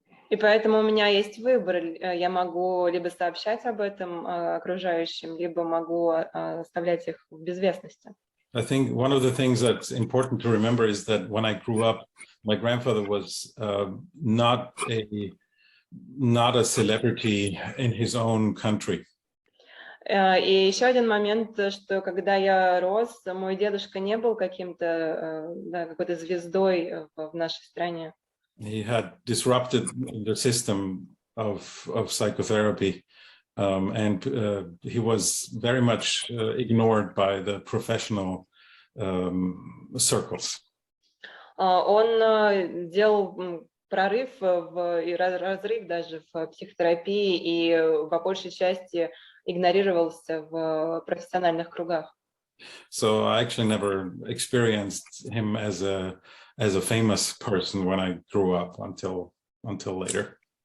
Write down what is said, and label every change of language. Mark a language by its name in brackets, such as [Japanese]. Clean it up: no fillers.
[Russian] И поэтому у меня есть выбор. Я могу либо сообщать об этом окружающим, либо могу оставлять их в безвестности. [English] I think one of the things that's important to remember is that when I grew up, my grandfather was not a celebrity in his own country. [Russian] И еще один момент, что когда я рос, мой дедушка не был какой-то звездой в нашей стране. [English] He had disrupted the system of psychotherapy, and he was very much ignored by the professional circles. [Russian] Он делал прорыв и разрыв даже в психотерапии и по большей части игнорировался в профессиональных кругах. [English] So I actually never experienced him as a famous person when I grew up until later.